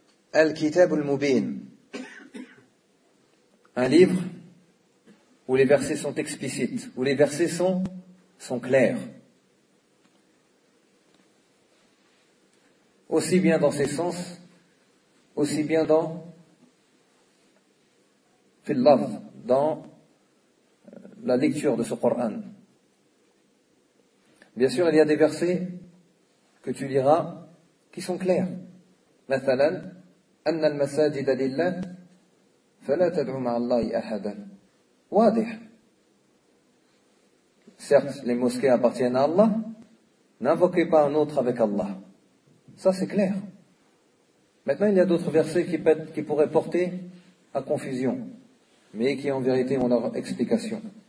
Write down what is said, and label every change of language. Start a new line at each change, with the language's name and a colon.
French: Al-Kitab al-Mubin, un livre où les versets sont explicites, où les versets sont clairs, aussi bien dans ses sens, aussi bien dans fil-lafz, dans la lecture de ce Coran. Bien sûr, il y a des versets que tu liras qui sont clairs.
Arabic: Mathalan, أن المساجد لله فلا تدعو مع الله أحدا. واضح.
French: Certes, les mosquées appartiennent à Allah. N'invoquez pas un autre avec Allah. Ça, c'est clair. Maintenant, il y a d'autres versets qui pourraient porter à confusion, mais qui en vérité ont leur explication.